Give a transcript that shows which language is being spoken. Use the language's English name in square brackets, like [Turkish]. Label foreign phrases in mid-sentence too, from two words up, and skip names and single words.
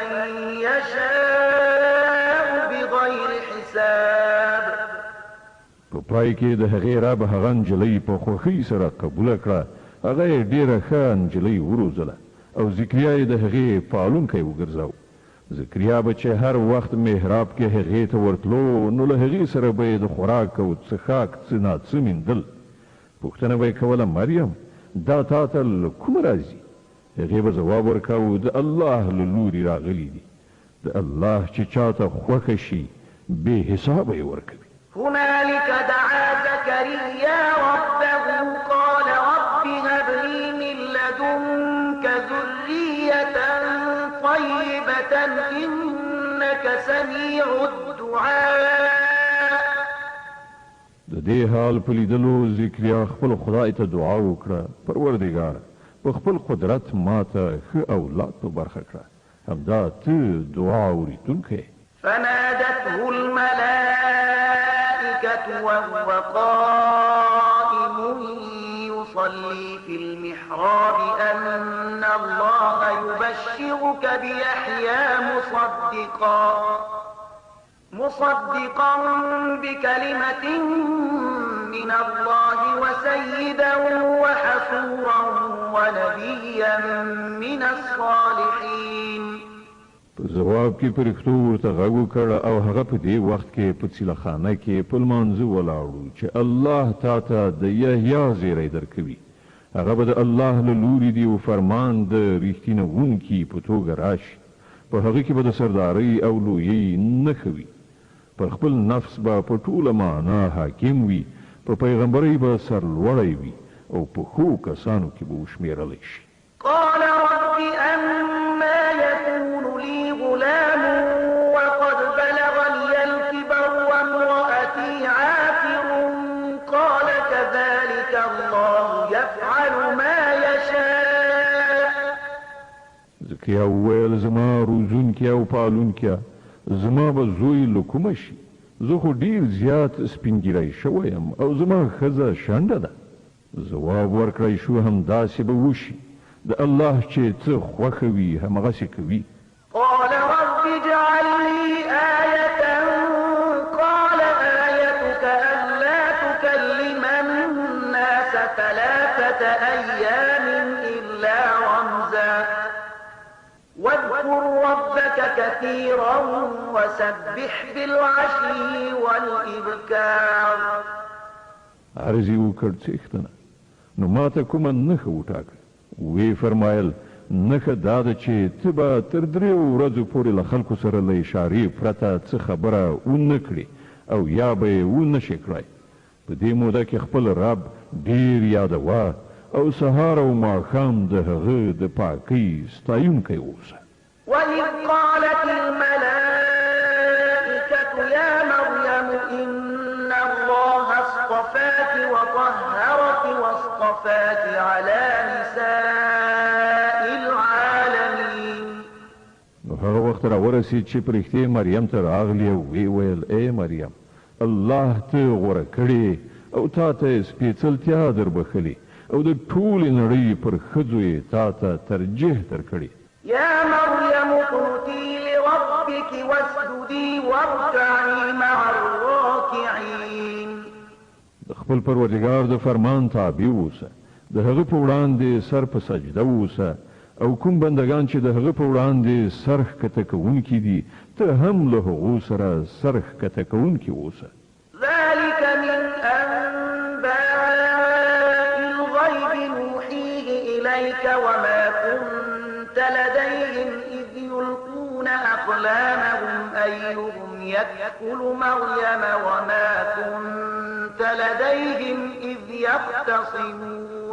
[Arabic] يشاء بغير حساب. [Pashto] په پای کې د هغې رب هغه نجلۍ په خوښۍ سره قبوله کړه. هغه یې ډېره ښه نجلۍ وروزله او ذکریا یې د هغې پالونکی وګرځاو. ذکریا به چې هر وخت محراب کې هغې ته ورتلو نو له هغې سره به یې د خوراک او څښاک څه ناڅه میندل. پوښتنه به یې کوله مریم دا تا ته له کومه راځي؟ هغې به ځواب ورکاوه د الله له لورې راغلي دي. د الله چې چاته خوښه شي بې حسابه یې ورکوي. [Arabic] هنالك دعا زكريا ربه قال رب هب لي من لدنك ذرية طيبة إنك سميع الدعاء. [Pashto] د دې حال په لیدلو ذکریا خپل خدای ته دعا وکړه پروردګار په خپل قدرت ماته ښه اولاد په برخه کړه. همدا ته دعا اورېدونکی. [Arabic] فنادته الملائكة وهو قائم يصلي في المحراب أن الله يبشرك بيحيى مصدقا بكلمة من الله وسيدا وحصورا ونبيا من الصالحين. [Pashto] په جواب کې فرښتو ورته غږ وکړ او هغه په دې وخت کې په څیلخانه کې په لمانځه ولاړو چې الله تا ته د یحیی زیری درکوي. هغه به د الله له لورې دی او فرمان د رښتینهونکي په توګه راشي. په هغه کې به د سردارۍ او لویۍ نښه وي. پر خپل نفس به په ټوله معنا حاکم وي. په پیغمبرۍ به سرلوړی وي او په ښو کسانو کې به وشمېرلی شي. [Arabic] قال رب أما يكون لي غلام وقد بلغني الكبر وامرأتي عاقر قال كذلك الله يفعل ما يشاء. [Pashto] ذکریا وویل زما روزونکي او پالونکي زما به زوی له کومه شي؟ زه خو ډېر زیات سپینګیری شوی یم او زما ښځه شنډه ده. ځواب ورکړی شو همداسې به وشي. د الله چې څه خوښه وي همغسې کوي. [Arabic] قال رب اجعل لي آية قال آيتك ألا تكلم الناس 3 أيام إلا رمزا واذكر ربك كثيرا وسبح بالعشي والإبكار. [Pashto] عرض یې وکړ څښتنه نو ماته کومه نښه وټاکه. وی فرمایل نښه دا ده چې ته به تر 3 ورځو پورې له خلکو سره له اشارې پرته څه خبره ونه کړې او یا به یې ونه شې کړی. په دې موده کې خپل رب ډېر یادوه او سهار او ماښام د هغه د پاکۍ ستایونکی اوسه. [Arabic] وإذ قالت الملائكة يا مريم إن الله اصطفاك وطهرك واصطفاك على نساء العالمين. [Pashto] نو هغه وخت راورسید چې پرښتې مریم ته راغلی او ویې ویل ای مریم الله ته غوره کړې او تا ته سپېڅلتیا دربښلې او د ټولې نړۍ پر ښځو یې تا ته ترجیح درکړې. [Arabic] يا مريم اقنتي لربك واسجدي واركعي مع الراكعين. [Pashto] د خپل پروردګار د فرمان تابع اوسه. د هغه په وړاندې سر په سجده اوسه او کوم بندگان چې د هغه په وړاندې سر ښکته کوونکي دي ته هم له هغو سره سر ښکته کوونکي اوسه. [Arabic] ذلك من أنباء الغيب نوحيه إليك وما كنت لديهم إذ يلقون أقلامهم أيهم يكفل مريم وما كنت لديهم إذ يختصمون.